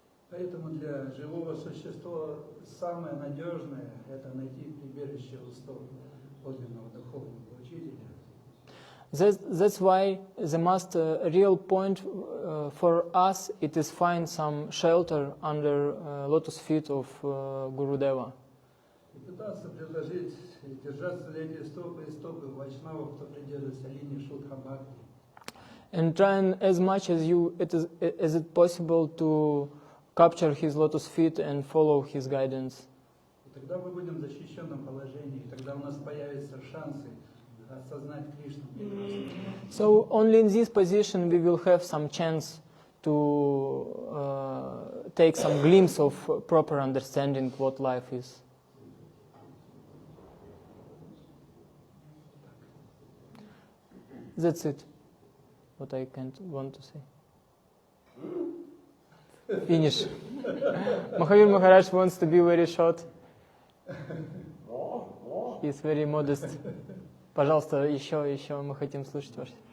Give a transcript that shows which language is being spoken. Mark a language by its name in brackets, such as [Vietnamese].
[Russian] Поэтому для живого существа самое надежное – это найти прибежище у стоп подлинного духовного учителя. [English] That's why the most real point for us it is find some shelter under lotus feet of Gurudeva. [Russian] И пытаться предложить, держаться за эти стопы и стопы вайшнавов, кто придерживается линии Шудха Бхакти. [English] And trying as much as it possible to capture his lotus feet and follow his guidance. [Russian] И тогда мы будем в защищенном положении, и тогда у нас появятся шансы осознать Кришну. [English] So only in this position we will have some chance to take some glimpse of proper understanding what life is. That's it. What I want to say. Finish. Mahavir Maharaj wants to be very short. He's very modest. [Russian] Пожалуйста, еще мы хотим слушать вас.